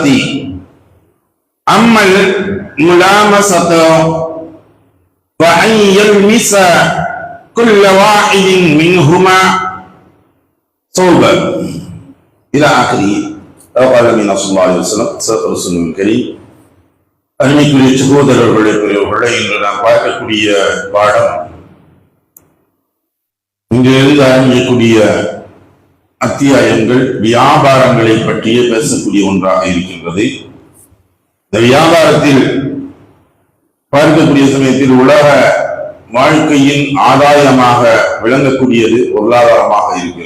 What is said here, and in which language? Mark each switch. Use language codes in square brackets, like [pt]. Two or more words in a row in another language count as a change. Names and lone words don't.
[ar] أما الملامسة فأن يلمس كل واحد منهما صوبا إلى آخره. قال النبي صلى الله عليه وسلم صدق رسول الكريم. [ta] அருமைக்குரிய சகோதரர்களே, இன்று நாம் பார்க்கக்கூடிய பாடம் இங்கிருந்து ஆரம்பிக்கக்கூடிய அத்தியாயங்கள் வியாபாரங்களை பற்றிய பேசக்கூடிய ஒன்றாக இருக்கின்றது. இந்த வியாபாரத்தில் பார்க்கக்கூடிய சமயத்தில் உலக வாழ்க்கையின் ஆதாயமாக விளங்கக்கூடியது பொருளாதாரமாக இருக்கிறது.